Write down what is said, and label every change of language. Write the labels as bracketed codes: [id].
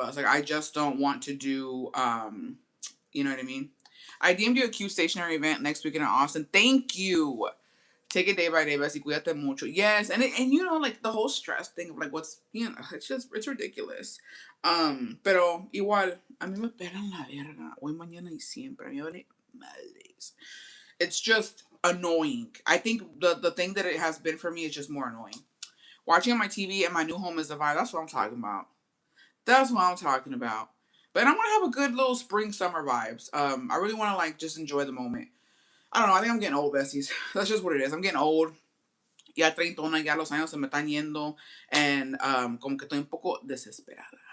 [en] Like I just don't want to do you know what I mean? I DM'd you a Q stationary event next weekend in Austin. Thank you. Take it day by day, Bessie. [es] Cuídate mucho. [en] Yes, and you know, like the whole stress thing of like what's it's ridiculous. [es] Pero igual, a mí me pelan la verga. Hoy, mañana y siempre. A mí me vale madres. [en] It's just annoying. I think the thing that it has been for me is just more annoying. Watching on my TV and my new home is the vibe. That's what I'm talking about. That's what I'm talking about. But I want to have a good little spring summer vibes. I really want to like just enjoy the moment. I don't know. I think I'm getting old, besties. That's just what it is. I'm getting old. [es] Ya treintona, ya los años se me están yendo. And como que estoy un poco desesperada.